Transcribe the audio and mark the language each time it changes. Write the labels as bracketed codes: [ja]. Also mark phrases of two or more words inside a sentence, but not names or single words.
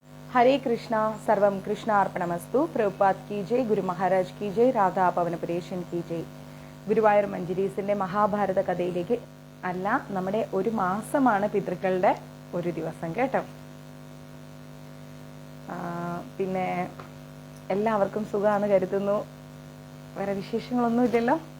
[hi] हरे कृष्णा सर्वम कृष्णार्पणमस्तु प्रभुपाद की जय गुरु महाराज की जय राधा [ml] പവനപുരേശൻ [hi] की जय [ml] ഗുരുവായൂർ മഞ്ജരീസിന്റെ മഹാഭാരത കഥയിലേക്ക് അല്ല നമ്മുടെ ഒരു മാസമാണ് പിതൃക്കളുടെ ഒരു ദിവസം കേട്ടോ. പിന്നെ എല്ലാവർക്കും സുഖമാണെന്ന് കരുതുന്നു. വേറെ വിശേഷങ്ങളൊന്നും ഇല്ലല്ലോ.